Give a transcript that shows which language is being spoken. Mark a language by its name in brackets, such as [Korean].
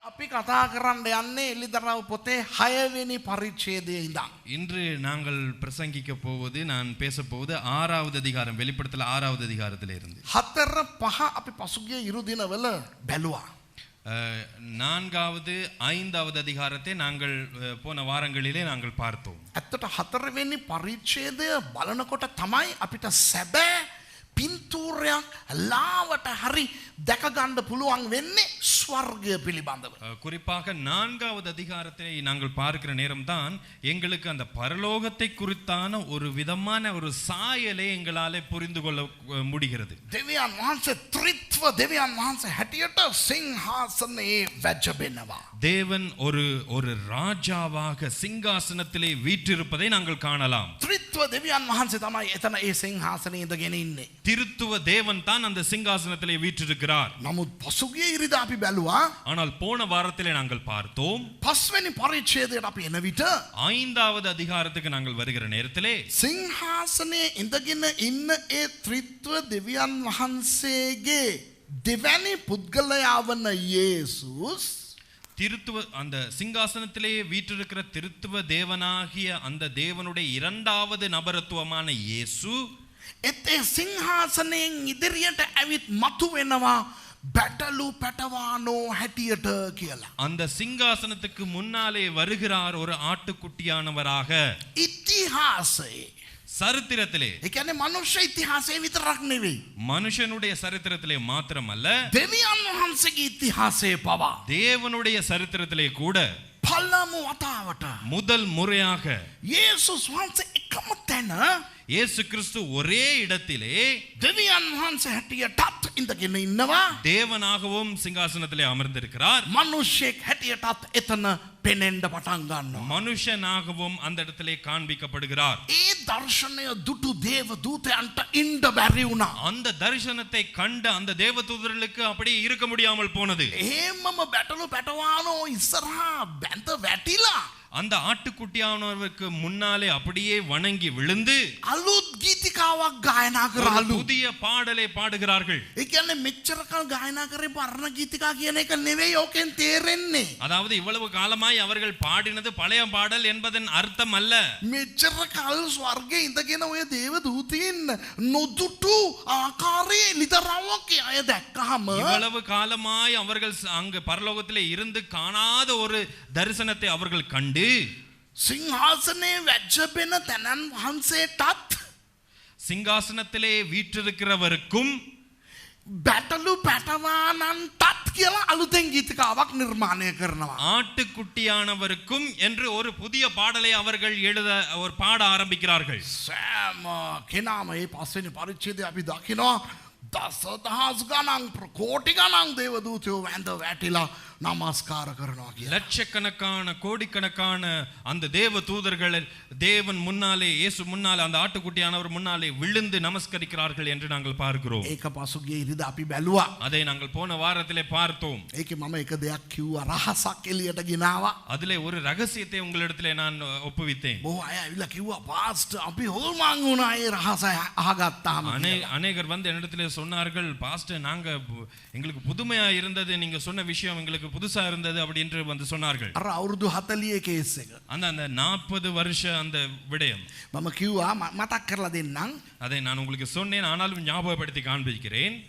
[Sinhala] කතා කරන්න යන්නේ එළිදරව් පොතේ 6 වෙනි පරිච්ඡේදයේ ඉඳන්. [Tamil] இன்று நாங்கள் பிரசங்கிக்க போவது நான் பேச போவது 6வது அதிகாரம் வெளிப்படுத்தல் 6வது அதிகாரத்திலே இருந்து. [Sinhala] 4 5 අපි පසුගිය ඉරු දිනවල බැලුවා. [Tamil] 4வது 5வது அதிகாரத்தை நாங்கள் போன வாரங்களிலே நாங்கள் பார்த்தோம். [Sinhala] ඇත්තට 4 වෙනි පරිච්ඡේදය බලනකොට තමයි අපිට සැබෑ පින්තූරයක් ලාවට හරි දැක ගන්න පුළුවන් වෙන්නේ ස්වර්ගය පිළිබඳව. [Tamil] குறிப்பாக 4வது அதிகாரத்தை நாங்கள் பார்க்கிற நேரம்தான் எங்களுக்கு அந்த பரலோகத்தை குறித்தான ஒரு விதமான ஒரு சாயலை எங்களாலே புரிந்து கொள்ள முடிகிறது. [Sinhala] දෙවියන් වහන්සේ ත්‍රිත්ව දෙවියன் වහන්සේ හැටියට සිංහාසනයේ වැජබෙනවා. [Tamil] தேவன் ஒரு ராஜாவாக சிங்காசனத்திலே வீற்றிருப்பதை நாங்கள் காணலாம். [Sinhala] ත්‍රිත්ව දෙවියන් වහන්සේ තමයි එතන ඒ සිංහාසනයේ ඉඳගෙන ඉන්නේ. [Tamil] திருத்துவ தேவன் தான் அந்த சிங்காசனத்திலே வீற்றிருக்கிறார். [Sinhala] නමුත් පසුගිය ඉරිදා අපි බැලුවා. [Tamil] ஆனால் போன வாரத்திலே நாங்கள் பார்த்தோம். [Sinhala] 5 වෙනි පරිච්ඡේදයට අපි එන විට [Tamil] 5வது அதிகாரத்துக்கு நாங்கள் வருகிற நேரத்திலே [Sinhala] සිංහාසනයේ ඉඳගෙන ඉන්න ඒ ත්‍රිත්ව දෙවියන් වහන්සේගේ දෙවැනි පුද්ගලයා වන යේසුස් [Tamil] திருத்துவ அந்த சிங்காசனத்திலே வீற்றிருக்கிற திருத்துவ தேவனாகிய அந்த தேவனுடைய இரண்டாவது நபரத்துவமான இயேசு [Sinhala] එතේ සිංහාසනයෙන් ඉදිරියට ඇවිත් මතු වෙනවා බැටළු පැටවානෝ හැටියට කියලා. [Tamil] அந்த சிங்காசனத்துக்கு முன்னாலே வருகிறார் ஒரு ஆட்டுக்குட்டியானவராக. [Sinhala] ඉතිහාසයේ [Tamil] சரித்திரத்திலே [Sinhala] ඒ කියන්නේ මනුෂ්‍ය ඉතිහාසයේ විතරක් නෙවෙයි. [Tamil] மனுஷனுடைய சரித்திரத்திலே மாத்திரமல்ல [Sinhala] දෙවියන් වහන්සේගේ ඉතිහාසයේ පවා [Tamil] தேவனுடைய சரித்திரத்திலே கூட [Sinhala] පළමු වතාවට [Tamil] முதல் முறையாக [Sinhala] යේසුස් වහන්සේ එකම තැන [Tamil] இயேசு கிறிஸ்து ஒரே இடத்திலே [Sinhala] දෙවියන් වහන්සේ හැටියටත් ඉඳගෙන ඉන්නවා. [Tamil] தேவனாகவும் சிங்காசனத்திலே அமர்ந்திருக்கிறார். [Sinhala] මනුෂ්‍යෙක් හැටියටත් එතන පෙනෙන්න පටන් ගන්නවා. [Tamil] மனுஷனாகவும் அந்த இடத்திலே காண்பிக்கப்படுகிறார். [Sinhala] ඒ දර්ශනය දුටු දේව දූතයන්ට ඉන්න බැරි වුණා. [Tamil] அந்த தரிசனத்தை கண்ட அந்த தேவதூதர்களுக்கு அப்படியே இருக்க முடியாமல் போனது. [Sinhala] එහෙමම බැටළු පැටවානෝ ඉස්සරහා බැඳ වැටිලා [Tamil] அந்த ஆட்டுக்குட்டியானவருக்கு முன்னாலே அப்படியே வணங்கி விழுந்து [Sinhala] අලුත් ගීතිකාවක් ගායනා [Tamil] ஒரு [Sinhala] කරාලු. [Tamil] புதிய பாடலை பாடுகிறார்கள். [Sinhala] ඒ කියන්නේ මෙච්චර කල් ගායනා කරේ පරණ ගීතිකා කියන එක නෙවෙයි ඕකෙන් තේරෙන්නේ. [Tamil] அதாவது இவ்வளவு காலமாய் அவர்கள் பாடினது பழைய பாடல் என்பதன் அர்த்தம் அல்ல. [Sinhala] මෙච්චර කල් ස්වර්ගයේ ඉඳගෙන ඔය දේව දූතයන් නොදුටු ආකාරයේ ලිතරාවක් අය දැක්කහම [Tamil] இவ்வளவு காலமாய் அவர்கள் அங்கு பரலோகத்திலே இருந்து காணாத ஒரு தரிசனத்தை அவர்கள் கண்டு [Sinhala] සිංහාසනයේ වැජ්ජබෙන තැනන් වහන්සේටත් [Tamil] சிங்காசனத்திலே வீற்றிருக்கிறவருக்கும் [Sinhala] බැටළු පැටවානන්ටත් කියලා අලුතෙන් ගීතිකාවක් නිර්මාණය කරනවා. [Tamil] ஆட்டுக்குட்டியானவருக்கும் என்று ஒரு புதிய பாடலை அவர்கள் ஒரு பாட ஆரம்பிக்கிறார்கள். [Sinhala] සෑම කෙනාම මේ 5 වෙනි පරිච්ඡේදය අපි දකිනවා දසදහස් ගණන් කෝටි ගණන් දේව දූතයෝ වැඳ වැටිලා නමස්කාර කරනවා කියලා. [Tamil] லட்சக்கணக்கான கோடிக்கணக்கான அந்த தேவ தூதர்கள் தேவன் முன்னாலே இயேசு முன்னாலே அந்த ஆட்டுக்குட்டியானவர் முன்னாலே விழுந்து நமஸ்கரிக்கிறார்கள் என்று நாங்கள் பார்க்கிறோம். [Sinhala] ඒක පසුගිය ඉරිදා අපි බැලුවා. [Tamil] அதை நாங்கள் போன வாரத்திலே பார்த்தோம். [Sinhala] ඒකේ මම එක දෙයක් කිව්වා රහසක් එළියට ගෙනාවා. [Tamil] அதிலே ஒரு ரகசியத்தை உங்களிடத்திலே நான் ஒப்புவித்தேன். [Sinhala] බොහෝ අය ඇවිල්ලා කිව්වා පාස්ටර් අපි හොල්මන් වුණා ඒ රහස අහගත්තාම. [Tamil] அநேகர் வந்து என்னிடத்திலே சொன்னார்கள் பாஸ்டர் நாங்க எங்களுக்கு புதுமையா இருந்தது நீங்க சொன்ன விஷயம் எங்களுக்கு புதுசா இருந்தது அப்படி என்று வந்து சொன்னார்கள். [Sinhala] අර අවුරුදු 40 කේස් එක. [Tamil] அந்த 40 வருஷ அந்த விடயம் [Sinhala] මම කිව්වා මතක් කරලා දෙන්නම්. [Tamil] அதை நான் உங்களுக்கு சொன்னேன் ஆனாலும் ஞாபகப்படுத்தி காண்பிக்கிறேன்.